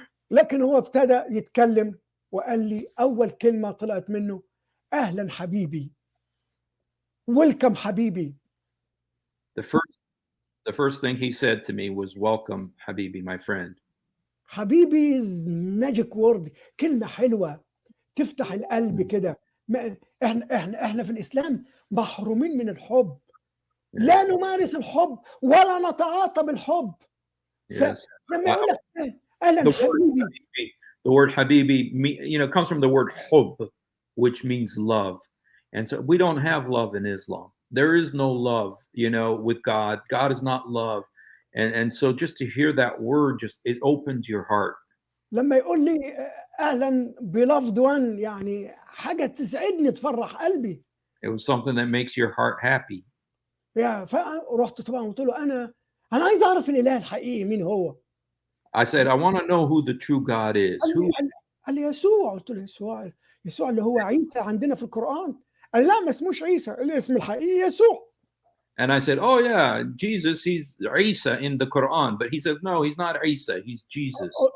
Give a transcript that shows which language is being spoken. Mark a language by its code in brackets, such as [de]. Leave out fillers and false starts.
[ar] لكن هو ابتدى يتكلم وقال لي اول كلمه طلعت منه اهلا حبيبي، ويلكم حبيبي. [en] The first thing he said to me was, "Welcome, Habibi, my friend." [ar] حبيبي [en] is magic word, [ar] كلمه حلوه تفتح القلب كده. احنا في الاسلام محرومين من الحب، لا نمارس الحب ولا نتعاطى بالحب. [en] Yes. [ar] لما يقول لك اهلا حبيبي. [en] The word Habibi, comes from the word hub, which means love. And so we don't have love in Islam. There is no love, with God. God is not love. And so just to hear that word, it opens your heart. [ar] لما يقول لي اهلا [en] beloved one، [ar] يعني حاجه تسعدني تفرح قلبي. [en] It was something that makes your heart happy. [ar] فرحت طبعا قلت له انا عايز اعرف الاله الحقيقي مين هو. [en] I said, I want to know who the true God is. [ar] قال لي يسوع. قلت له يسوع اللي هو عيسى عندنا في القرآن. قال لا ما اسموش عيسى، الاسم الحقيقي يسوع. [en] And I said, oh yeah, Jesus, he's Isa in the Quran. But he says, no, he's not Isa, he's Jesus.